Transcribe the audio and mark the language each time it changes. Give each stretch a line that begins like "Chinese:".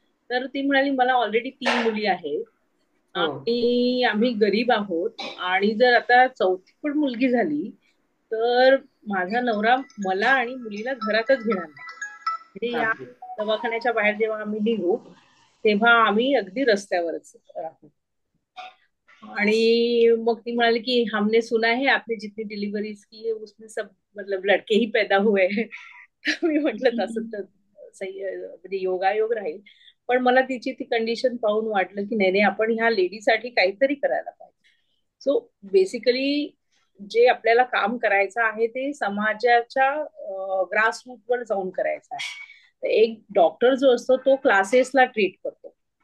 Marathi: तर ती म्हणाली मला ऑलरेडी 3 मुली आहेत आणि आम्ही गरीब आहोत, आणि जर आता चौथी पण मुलगी झाली तर माझा नवरा मला आणि मुलीला घरातच घेणार नाही. म्हणजे या दवाखान्याच्या बाहेर जेव्हा आम्ही निघू तेव्हा आम्ही अगदी रस्त्यावरच राहू. आणि मग ती म्हणाली की
Hindi: हमने सुना है आपने जितनी डिलिव्हरीज की है उसमें सब मतलब लड़के ही पैदा हुए हैं.
Marathi: मी म्हटलं तसं तर म्हणजे योगायोग राहील. पण मला तिची ती कंडिशन पाहून वाटलं की नाही, आपण ह्या लेडीसाठी काहीतरी करायला पाहिजे. सो बेसिकली जे आपल्याला काम करायचं आहे ते समाजाच्या ग्रासरूटवर जाऊन करायचं आहे. एक डॉक्टर जो असतो तो क्लासेसला ट्रीट करतो,